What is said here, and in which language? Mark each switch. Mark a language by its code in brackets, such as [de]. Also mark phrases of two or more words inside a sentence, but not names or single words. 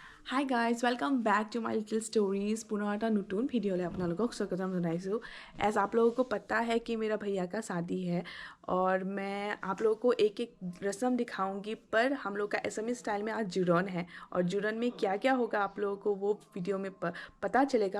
[en] Hi guys, welcome back to my little stories. [as] পুনঃ এক নতুন ভিডিঅ' লৈ [hi] अपना लोगों को [as] স্বাগতম জনাইছোঁ। [hi] एज आप लोगों को पता है कि मेरा भैया का शादी है और मैं आप लोगों को एक एक रस्म दिखाऊंगी, पर हम लोग का असमी स्टाइल में आज जुरन है और जुरन में क्या क्या होगा आप लोगों को वो वीडियो में पता चलेगा।